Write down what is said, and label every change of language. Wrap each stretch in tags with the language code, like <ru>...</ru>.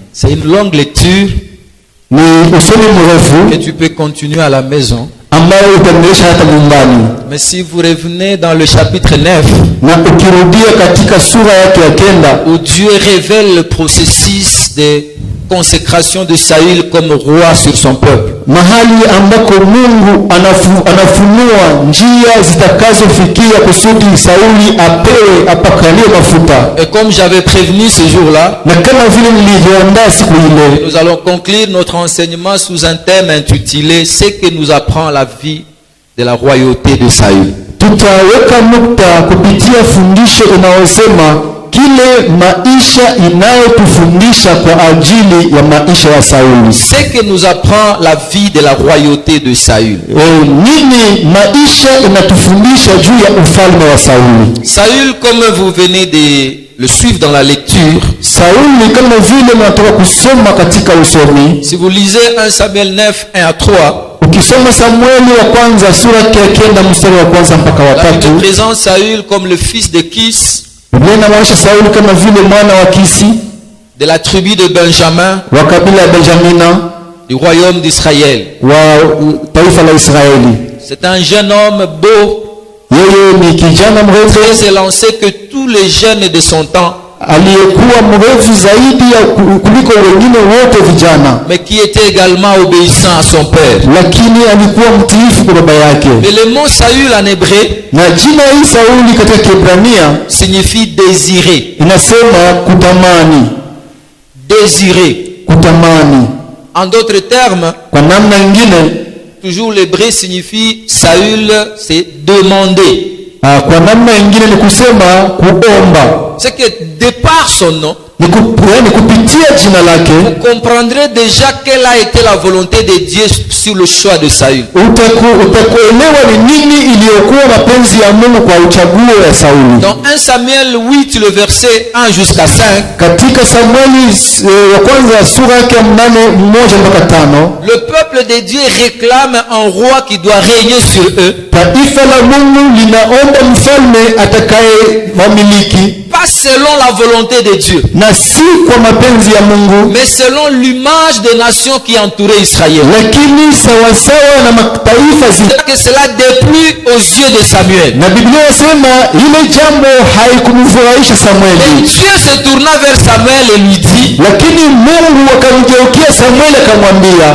<fr>C'est une longue lecture</fr> <sw>ni usomi mrefu</sw> <fr>que tu peux continuer à la maison.</fr> <sw>ambayo utaendelesha hata nyumbani.</sw> <fr>Mais si vous revenez dans le chapitre 9,</fr> <sw>na ukirudia katika sura yake ya 9,</sw> <fr>où Dieu révèle le processus de consécration de Saül comme roi sur son peuple,</fr> <sw>mahali ambako Mungu anafunua njia zitakazofikia kusudi Sauli apakalie mafuta.</sw> <fr>et comme j'avais prévenu ce jour-là,</fr> <sw>Na kama vile nilivyoandaa siku ile,</sw> <fr>nous allons conclure notre enseignement sous un thème intitulé ce que nous apprend la vie de la royauté de Saül.</fr> <sw>tutaweka nukta kupitia fundisho inayosema kile maisha inayotufundisha kwa ajili ya maisha ya Sauli.</sw> <fr>Ce que nous apprend la vie de la royauté de Saül.</fr> <sw>Nini maisha inatufundisha juu ya ufalme wa Sauli?</sw> <fr>Saül, comme vous venez de le suivre dans la lecture,</fr> <sw>Sauli kama vile mnatoka kusoma katika usomi,</sw> <fr>si vous lisez 1 Samuel 9, 1 à 3,</fr> <sw>ukisoma Samueli wa kwanza sura ya 9 mstari wa kwanza mpaka wa</sw> <fr>la Bible</fr> <sw>3,</sw> <fr>présente Saül comme le fils de Kis,</fr> <sw>Biblia inaonyesha Sauli kama vile mwana wa Kisi</sw> <fr>de la tribu de Benjamin,</fr> <sw>wa kabila ya Benjamina,</sw> <fr>du royaume d'Israël.</fr> <sw>wa taifa la Israeli.</sw> <fr>C'est un jeune homme beau,</fr> <sw>Yeye ni kijana mrefu</sw> <fr>très élancé que tous les jeunes de son temps,</fr> <sw>aliyekuwa mrefu zaidi ya kuliko wengine wote vijana,</sw> <fr>mais qui était également obéissant à son père.</fr> <sw>lakini alikuwa mtiifu kwa baba yake.</sw> <fr>Mais le mot Saül en hébreu</fr> <sw>Na jina hii Sauli katika Kiebrania</sw> <fr>signifie désirer.</fr> <sw>inasema kutamani,</sw> <fr>Désirer.</fr> <sw>kutamani.</sw> <fr>En d'autres termes,</fr> <sw>Kwa namna nyingine,</sw> <fr>toujours l'hébreu signifie Saül, c'est demander.</fr> <sw>kwa namna nyingine ni kusema kuomba.</sw> <fr>C'est que de par son nom,</fr> <sw>Ni kupitia jina lake</sw> <fr>vous comprendrez déjà quelle a été la volonté de Dieu sur le choix de Saül.</fr> <sw>utakuelewa ni nini iliyokuwa mapenzi ya Mungu kwa uchaguo ya Sauli.</sw> <fr>Dans 1 Samuel 8, le verset 1 jusqu'à 5,</fr> <sw>Katika Samueli wa kwanza sura yake 8:1-5,</sw> <fr>le peuple de Dieu réclame un roi qui doit régner sur eux,</fr> <sw>taifa la Mungu linaomba mfalme atakaye wamiliki,</sw> <fr>pas selon la volonté de Dieu,</fr> <sw>na si kwa mapenzi ya Mungu,</sw> <fr>mais selon l'image des nations qui entouraient Israël.</fr> <sw>lakini sawasawa na mataifa</sw> <fr>C'est que cela déplut aux yeux de Samuel.</fr> <sw>na Biblia inasema ile jambo haikumfurahisha</sw> <fr>Et</fr> <sw>Samueli,</sw> <fr>Dieu se tourna vers Samuel et lui dit,</fr> <sw>lakini Mungu akamgeukia Samueli akamwambia,</sw>